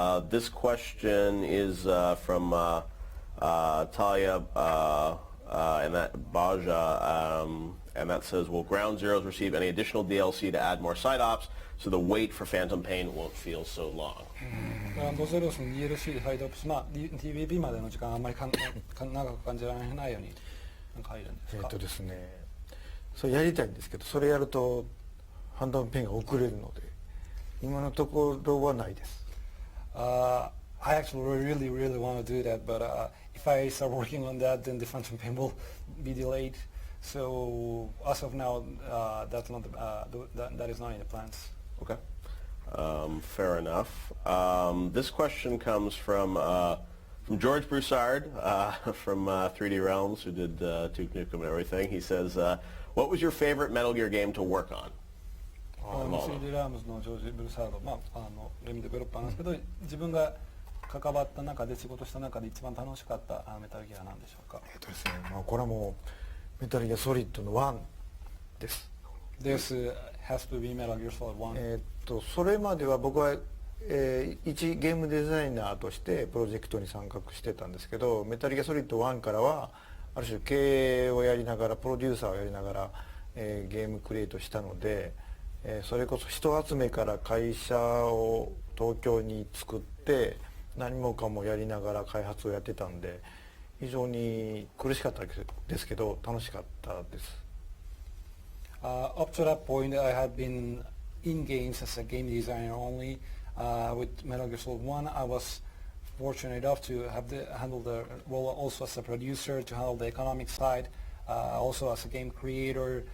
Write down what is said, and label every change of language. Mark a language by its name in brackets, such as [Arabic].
[English] This question is from Talia and that Baja, and that says, will Ground Zeroes receive any additional DLC to add more side ops so the wait for Phantom Pain won't feel so long? [Japanese] グランドゼロスの DLC でサイドアップし、TVP までの時間あんまり長く感じられないようになんか入るんですか？ですね、それやりたいんですけど、それやるとファントムペンが遅れるので、今のところはないです。 [English] I actually really want to do that, but if I start working on that, then the Phantom Pain will be delayed. So as of now, that's not that is not in the plans. Okay. Fair enough. This question comes from George Broussard from 3D Realms, who did Duke Nukem and everything. He says, what was your favorite Metal Gear game to work on? [Japanese] 3D ラームズのジョージ・ブルサード、ゲームデベロッパーなんですけど、自分が関わった中で仕事した中で一番楽しかったメタルギアは何でしょうか？ですね、これはもうメタルギアソリッドの1です。 [English] This has to be Metal Gear Solid 1. [Japanese] それまでは僕は、一ゲームデザイナーとしてプロジェクトに参画してたんですけど、メタルギアソリッド1からはある種経営をやりながらプロデューサーをやりながら、ゲームクリエイトしたので、それこそ人集めから会社を東京に作って何もかもやりながら開発をやってたんで、非常に苦しかったですけど楽しかったです。 [English] Up to that point, I had been in games as a game designer only. With Metal Gear Solid 1, I was fortunate enough to have handle the role also as a producer, to handle the economic side, also as a game creator.